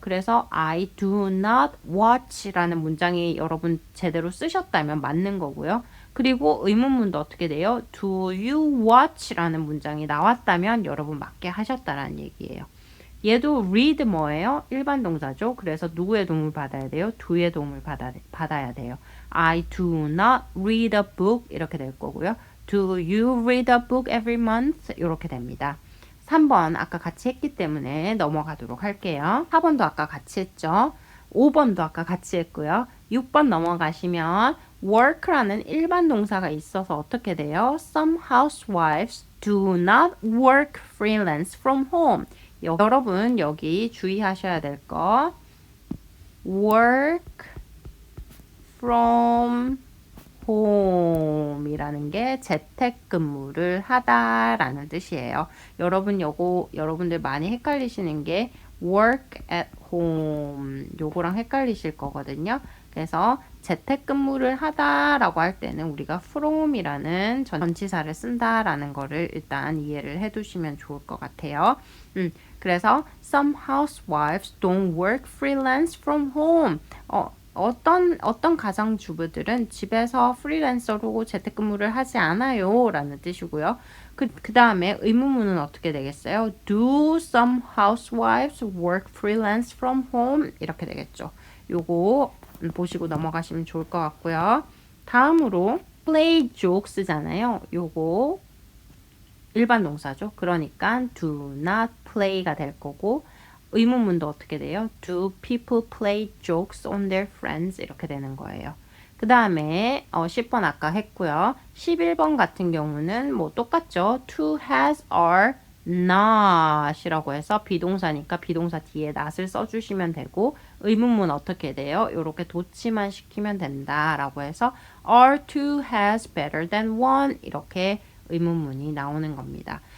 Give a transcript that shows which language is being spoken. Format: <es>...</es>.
<ko>그래서</ko> <en>I do not watch</en> <ko>라는 문장이 여러분 제대로 쓰셨다면 맞는 거고요. 그리고 의문문도 어떻게 돼요?</ko> <en>Do you watch</en> <ko>라는 문장이 나왔다면 여러분 맞게 하셨다라는 얘기예요. 얘도 read 뭐예요? 일반 동사죠. 그래서 누구의 도움을 받아야 돼요? do의 도움을 받아야 돼요.</ko> <en>I do not read a book 이렇게 될 거고요. Do you read a book every month?</en> <ko>이렇게 됩니다. 3번 아까 같이 했기 때문에 넘어가도록 할게요. 4번도 아까 같이 했죠. 5번도 아까 같이 했고요. 6번 넘어가시면 work라는 일반 동사가 있어서 어떻게 돼요?</ko> <en>Some housewives do not work freelance from home.</en> <ko>여러분 여기 주의하셔야 될 거</ko> <en>work from home</en> <ko>이라는 게 재택근무를 하다라는 뜻이에요. 여러분들 많이 헷갈리시는 게</ko> <en>work at home</en> <ko>요거랑 헷갈리실 거거든요. 그래서 재택근무를 하다라고 할 때는 우리가 from이라는 전치사를 쓴다라는 거를 일단 이해를 해두시면 좋을 것 같아요.</ko> <en>그래서 some housewives don't work freelance from home.</en> <ko>어떤 가정주부들은 집에서 프리랜서로 재택근무를 하지 않아요 라는 뜻이고요. 그 다음에 의문문은 어떻게 되겠어요?</ko> <en>Do some housewives work freelance from home?</en> <ko>이렇게 되겠죠. 요거 보시고 넘어가시면 좋을 것 같고요. 다음으로</ko> <en>play jokes</en> <ko>잖아요. 요거 일반 동사죠. 그러니까</ko> <en>do not play</en> <ko>가 될 거고 의문문도 어떻게 돼요?</ko> <en>Do people play jokes on their friends?</en> <ko>이렇게 되는 거예요. 그 다음에 10번 아까 했고요. 11번 같은 경우는 뭐 똑같죠.</ko> <en>To, has, are, not</en> <ko>이라고 해서 비동사니까 비동사 뒤에 not을 써주시면 되고 의문문 어떻게 돼요? 이렇게 도치만 시키면 된다라고 해서</ko> <en>are to, has, better than one</en> <ko>이렇게 의문문이 나오는 겁니다.</ko>